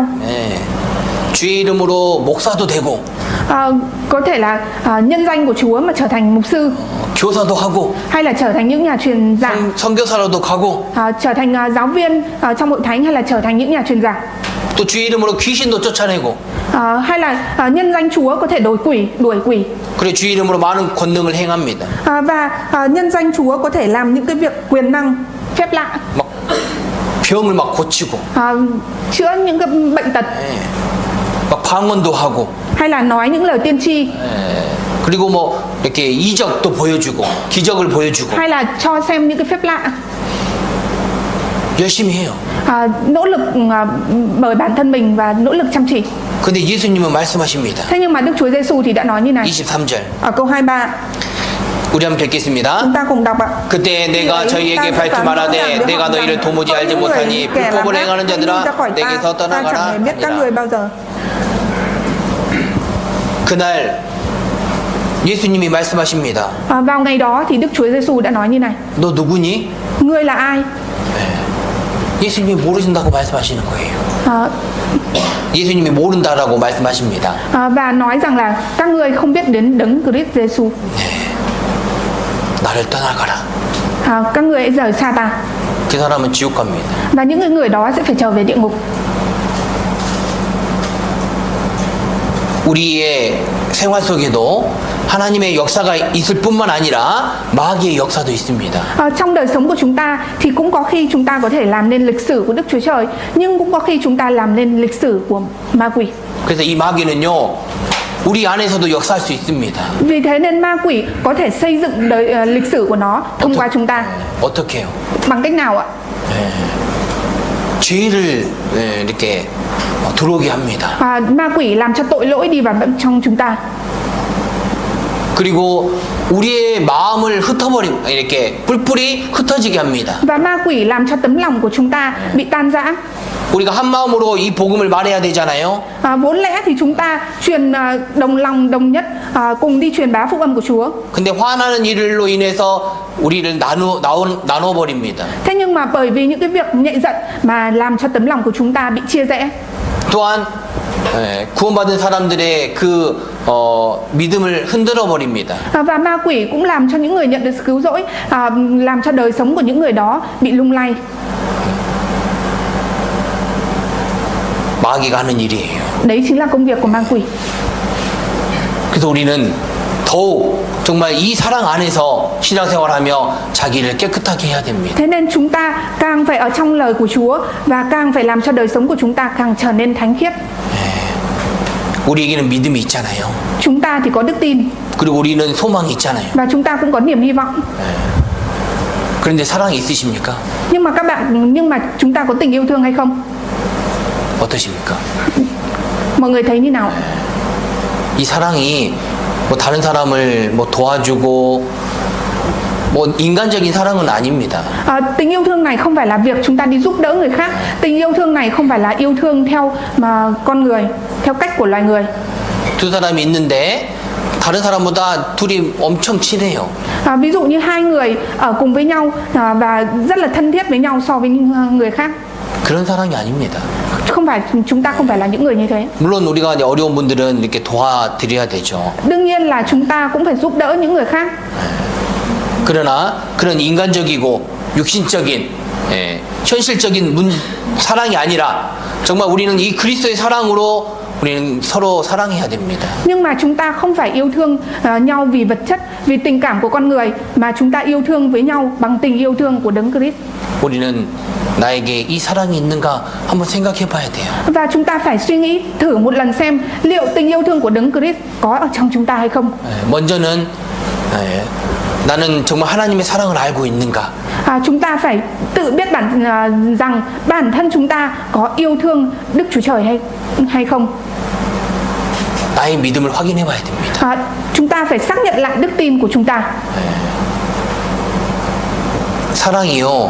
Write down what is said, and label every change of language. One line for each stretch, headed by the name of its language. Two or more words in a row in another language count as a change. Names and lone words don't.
Korean: 주의 이름으로 목사도 되고
Vietnamese: có thể là nhân danh của Chúa mà trở thành mục sư,
Korean: 교사도 하고
Vietnamese: hay là trở thành những nhà truyền giảng,
Korean: 선교사로도 가고
Vietnamese: trở thành giáo viên trong hội thánh, hay là trở thành những nhà truyền giảng.
Korean: 또 주의 이름으로 귀신도 쫓아내고
Vietnamese: hay là nhân danh Chúa có thể đuổi quỷ.
Korean: 그래 주의 이름으로 많은 권능을 행합니다.
Vietnamese: Và nhân danh Chúa có thể làm những cái việc quyền năng phép lạ.
Korean: 막 병을 막 고치고
Vietnamese: chữa những cái bệnh tật.
Korean: 막 방언도 하고
Vietnamese: hay là nói những lời tiên tri.
Korean: 그리고 뭐 이렇게 이적도 보여주고 기적을 보여주고
Vietnamese: hay là cho xem những cái phép lạ.
Korean: 열심히 해요.
Vietnamese: nỗ lực bởi bản thân mình và nỗ lực chăm chỉ.
Korean: 근데 예수님은 말씀하십니다.
Vietnamese: Thế nhưng mà Đức Chúa Giêsu thì đã nói như này.
Korean: 23절.
Vietnamese: Ở câu 23.
Korean: 우리 한번 읽겠습니다.
Vietnamese: chúng ta cùng đọc ạ.
Korean: 그때 내가 저희에게 발투말하되 내가 너희를 도무지 알지 못하니 불법을 행하는 자들아 내게서 떠나가라 하니라. 그날 예수님이 말씀하십니다.
Vietnamese: Vào ngày đó thì Đức Chúa Giêsu đã nói như này.
Korean: 너 누구니?
Vietnamese: Ngươi là ai?
Korean: 예수님이 모르신다고 말씀하시는 거예요. 예수님이 모른다라고 말씀하십니다.
Vietnamese: Và nói rằng là các ngươi không biết đến Đấng Christ Giêsu.
Korean: 나를 떠나가라.
Vietnamese: Các ngươi hãy rời xa ta.
Korean: 그 사람은 지옥 갑니다.
Vietnamese: Và những người đó sẽ phải trở về địa ngục.
Korean: 우리의 생활 속에도 하나님의 역사가 있을 뿐만 아니라 마귀의 역사도 있습니다.
Vietnamese: Trong đời sống của chúng ta thì cũng có khi chúng ta có thể làm nên lịch sử của Đức Chúa Trời, nhưng cũng có khi chúng ta làm nên lịch sử của ma quỷ.
Korean: 그래서 이 마귀는요 우리 안에서도 역사할 수 있습니다.
Vietnamese: Vì thế nên ma quỷ có thể xây dựng lịch sử của nó thông qua chúng ta.
Korean: 어떻게요?
Vietnamese: Bằng cách nào ạ?
Korean: 죄를 이렇게 들어오게 합니다.
Vietnamese: Ma quỷ làm cho tội lỗi đi vào trong chúng ta.
Korean: 그리고 우리의 마음을 이렇게 뿔뿔이 흩어지게 합니다.
Vietnamese: Và ma quỷ làm cho tấm lòng của chúng ta bị tan rã.
Korean: 우리가 한 마음으로 이 복음을 말해야 되잖아요.
Vietnamese: Vốn lẽ thì chúng ta truyền đồng lòng đồng nhất cùng đi truyền bá phúc âm của Chúa.
Korean: 근데 화나는 일로 인해서 우리를 나눠 버립니다.
Vietnamese: Thế nhưng mà bởi vì những cái việc nhạy giận mà làm cho tấm lòng của chúng ta bị chia rẽ.
Korean: 또한 구원받은 사람들의 그 믿음을 흔들어 버립니다.
Vietnamese: Và ma quỷ cũng làm cho những người nhận được sự cứu rỗi, làm cho đời sống của những người đó bị lung lay.
Korean: 마귀가 하는 일이에요.
Vietnamese: Đấy chính là công việc của ma quỷ.
Korean: 그래서 우리는 더욱 정말 이 사랑 안에서 신앙생활하며 자기를 깨끗하게 해야 됩니다.
Vietnamese: Thế nên chúng ta càng phải ở trong lời của Chúa và càng phải làm cho đời sống của chúng ta càng trở nên thánh khiết.
Korean: 우리에게는 믿음이 있잖아요.
Vietnamese: Chúng ta thì có đức tin.
Korean: 그리고 우리는 소망이 있잖아요.
Vietnamese: Và chúng ta cũng có niềm hy vọng.
Korean: 그런데 사랑이 있으십니까?
Vietnamese: Nhưng mà chúng ta có tình yêu thương hay không?
Korean: 어떠십니까?
Vietnamese: Mọi người thấy như nào?
Korean: 이 사랑이 뭐 다른 사람을 뭐 도와주고 뭐 인간적인 사랑은 아닙니다.
Vietnamese: Tình yêu thương này không phải là việc chúng ta đi giúp đỡ người khác. Tình yêu thương này không phải là yêu thương theo mà con người, theo cách của loài người.
Korean: 두 사람이 있는데 다른 사람보다 둘이 엄청 친해요.
Vietnamese: Ví dụ như hai người ở cùng với nhau và rất là thân thiết với nhau so với những người khác.
Korean: 그런 사랑이 아닙니다.
Vietnamese: Chúng ta không phải là những người như thế.
Korean: 물론 우리가 이제 어려운 분들은 이렇게 도와드려야 되죠.
Vietnamese: Đương nhiên là chúng ta cũng phải giúp đỡ những người khác.
Korean: 그러나 그런 인간적이고 육신적인 현실적인 사랑이 아니라 정말 우리는 이 그리스도의 사랑으로 우리는 서로 사랑해야 됩니다.
Vietnamese: Nhưng mà chúng ta không phải yêu thương nhau vì vật chất, vì tình cảm của con người, mà chúng ta yêu thương với nhau bằng tình yêu thương của Đấng Christ.
Korean: 우리는 나에게 이 사랑이 있는가 한번 생각해 봐야 돼요.
Vietnamese: Và chúng ta phải suy nghĩ thử một lần xem liệu tình yêu thương của Đấng Christ có ở trong chúng ta hay không.
Korean: 먼저는 나는 정말 하나님의 사랑을 알고 있는가?
Vietnamese: Chúng ta phải tự biết rằng bản thân chúng ta có yêu thương Đức Chúa Trời hay không.
Korean: 나의 믿음을 확인해 봐야 됩니다.
Vietnamese: Chúng ta phải xác nhận lại đức tin của chúng ta.
Korean: 사랑이요.